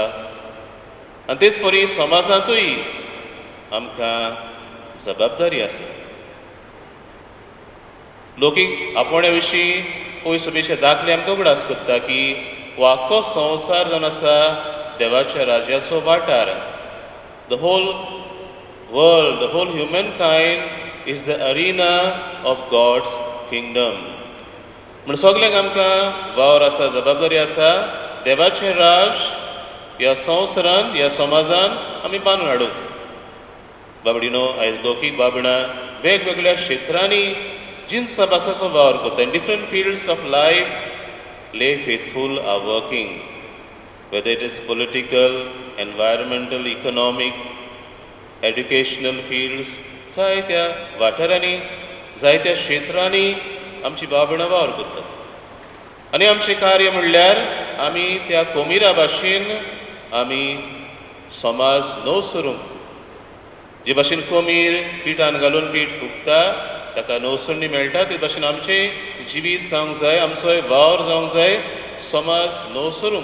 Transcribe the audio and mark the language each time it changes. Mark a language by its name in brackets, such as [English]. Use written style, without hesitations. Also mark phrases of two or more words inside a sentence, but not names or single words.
[Konkani] आनी तेच परी समाजांतूय आमकां जबाबदारी आसा. लौकीक आपोवण्या विशीं पवित्र सभेचे दाखले आमकां उगडास कोत्ता की हो आख्खो संवसार जावन आसा देवाच्या राज्याचो वाठार. [English] The whole world, the whole human kind is the arena of God's kingdom. [Konkani] म्हण सगल्यांक आमकां वावर आसा, जबाबदारी आसा. देवाचें राज ह्या संवसारान ह्या समाजान आमी बांदून हाडूंक. बाबडीनो आयज लौकीक बाबणां वेगवेगळ्या क्षेत्रांनी जिन्सा बासाचो वावर करता. [English] in different fields of life, lay faithful are working, whether it is political, environmental, economic, educational fields, [Konkani] जायत्या वाठारांनी जायत्या क्षेत्रांनी आमची बाबणां वावर करतात. आनी आमचें कार्य म्हणल्यार आमी त्या कोमिरा भाशेन आमी समाज नव सरूंक, जे भाशेन कोमीर पिठान घालून पीठ फुगता ताका नवसरणी मेळटा, ते भाशेन आमचें जिवीत जावंक जाय, आमचो वावर जावंक जाय समाज नवसरूंक.